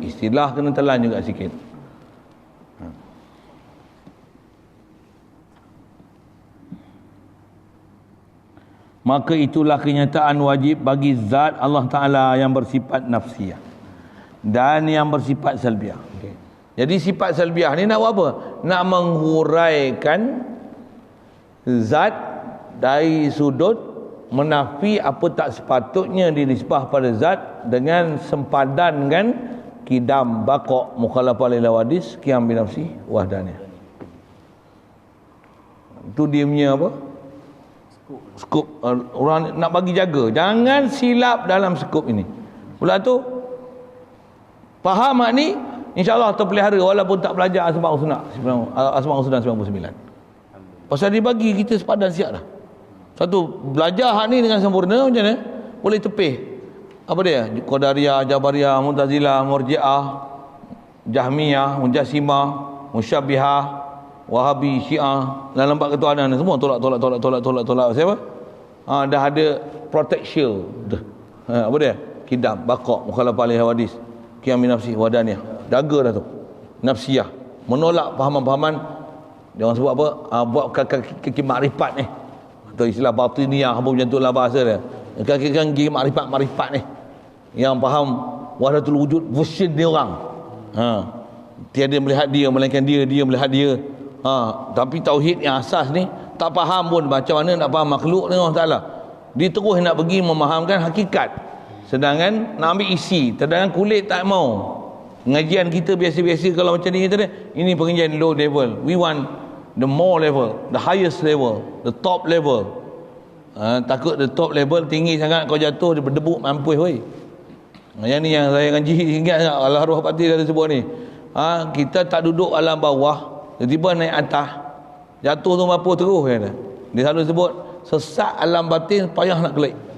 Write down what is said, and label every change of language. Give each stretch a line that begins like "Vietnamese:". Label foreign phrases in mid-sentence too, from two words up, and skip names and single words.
Malay: Istilah kena telan juga sikit. Maka itulah kenyataan wajib bagi zat Allah Ta'ala yang bersifat nafsiyah dan yang bersifat salbiah. Okay. Jadi sifat salbiah ni nak buat apa? Nak menghuraikan zat dari sudut menafi apa tak sepatutnya dinisbah pada zat dengan sempadan dengan kidam,
Arabic: بقاء، مخالفة للحوادث، قيام بنفسه، وحدانية.
Malay: Itu dia punya apa? Skop. Orang nak bagi jaga, jangan silap dalam skop ini. Pula tu faham mak ni, insya-Allah terpelihara walaupun tak belajar Asmaul Husna 99. Pasal dia bagi kita sepadan siap dah. Satu, belajar hak ni dengan sempurna, macam mana boleh tepih apa dia? Qadariyah, Jabariyah, Mu'tazilah, Murji'ah, Jahmiyah, Mujassimah, Musyabbihah, Wahabi, Syiah, dalam bab ketuhanan semua tolak. Siapa? Dah ada protection. Apa dia? Kidam,
Arabic: بقاء، مخالفة للحوادث، قيام بنفسه، وحدانية.
Malay: Jaga dah tu. Nafsiyah, menolak fahaman-fahaman dia orang sebut apa? Buat kaki makrifat ni. Atau istilah batiniyah, apa macam itulah bahasa dia. Kaki makrifat ni. Yang faham
Arabic: وحدة الوجود
Malay: version dia orang. Tiada melihat dia melainkan dia melihat dia. Tapi tauhid yang asas ni tak faham pun macam mana nak faham makhluk dengan Allah Ta'ala. Dia terus nak pergi memahamkan hakikat, sedangkan nak ambil isi, sedangkan kulit tak mau. Pengajian kita biasa-biasa kalau macam ni tadi, ini pengajian low level.
English: We want the more level, the highest level, the top level.
Malay: Takut
English: the top level
Malay: tinggi sangat, kau jatuh dia berdebuk mampus weh. Yang ni yang saya ngaji ingat tak, Allah Roh Pati dah sebut ni. Kita tak duduk alam bawah, tiba-tiba naik atas, jatuh tu mampu terus kata. Dia selalu sebut sesak alam batin payah nak kelik.